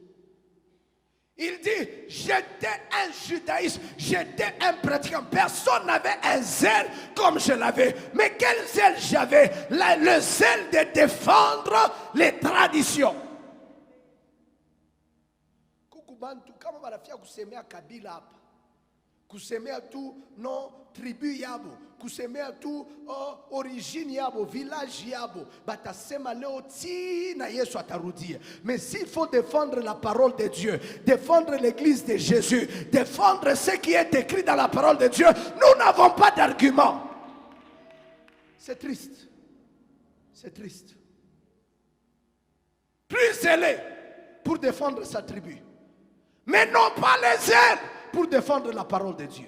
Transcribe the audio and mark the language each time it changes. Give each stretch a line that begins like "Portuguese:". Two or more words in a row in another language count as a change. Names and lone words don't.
French: Il dit, j'étais un judaïste, j'étais un pratiquant. Personne n'avait un zèle comme je l'avais. Mais quel zèle j'avais? Le zèle de défendre les traditions.
Swahili: Kusemea tu no tribu yabo, kusemea tu origine yabo, village yabo, batasema leo ti na Yesu atarudia.
French: Mais s'il faut défendre la parole de Dieu, défendre l'église de Jésus, défendre ce qui est écrit dans la parole de Dieu, nous n'avons pas d'argument. C'est triste. C'est triste. Plus zélé pour défendre sa tribu, mais non pas les zèles pour défendre la parole de Dieu.